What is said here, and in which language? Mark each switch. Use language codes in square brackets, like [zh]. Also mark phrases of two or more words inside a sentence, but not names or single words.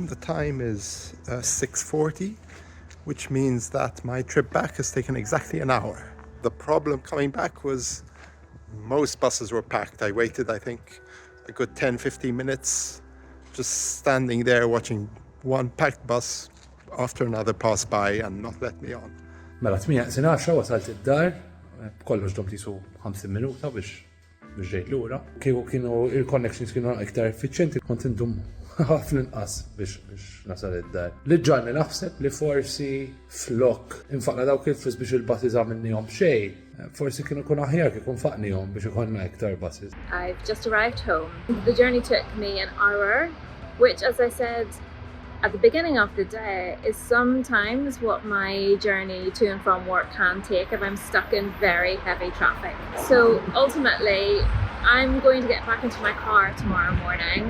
[en] The time is 6:40, which means that my trip back has taken exactly an hour. The problem coming back was most buses were packed. I waited, I think, a good 10-15 minutes just standing there watching one packed bus after another pass by and not let me on. [mt] Mela 8:10 wasalt id-dar, kollox dom tisu 50 minuta biex ġejt lura. Kieku kienu il-connections kienu iktar effiċjenti, kont indum ħafna inqas biex nasal id-dar. Li ġanni naħseb li forsi flok infaqna dawk il-flus biex il-buses għamilnihom xejn, forsi kienu kun aħjar kieku nfaqnihom biex ikonna iktar buses. [en] I've just arrived home. The journey took me an hour, which, as I said at the beginning of the day, is sometimes what my journey to and from work can take if I'm stuck in very heavy traffic. So ultimately, I'm going to get back into my car tomorrow morning.